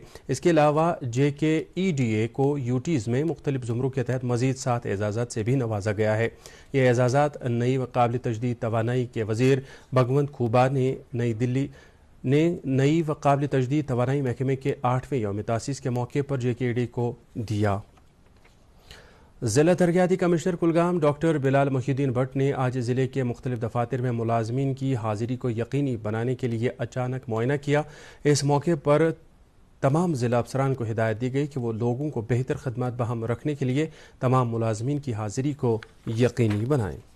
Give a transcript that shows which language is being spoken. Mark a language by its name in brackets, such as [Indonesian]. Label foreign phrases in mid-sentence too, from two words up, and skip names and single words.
[Urdu] اس کے علاوہ JKEDA کو یوٹیز میں مختلف زمروں کے تحت مزید 7 اعزازات سے بھی نوازا گیا ہے۔ یہ اعزازات نئی و قابل تجدید توانائی کے وزیر بھگونت کھوبا نے نئی و قابل تجدید توانائی محکمے کے 8ویں یوم تاسیس کے موقع پر JKEDA کو دیا۔ ضلع ترقیاتی کمشنر کلگام ڈاکٹر بلال محی الدین بٹ نے آج ضلع کے مختلف دفاتر میں ملازمین کی حاضری کو یقینی بنانے کے لیے اچانک معائنہ کیا۔ اس موقع پر تمام ضلع افسران کو ہدایت دی گئی کہ وہ لوگوں کو بہتر خدمات بہم رکھنے کے لیے تمام ملازمین کی حاضری کو یقینی بنائیں۔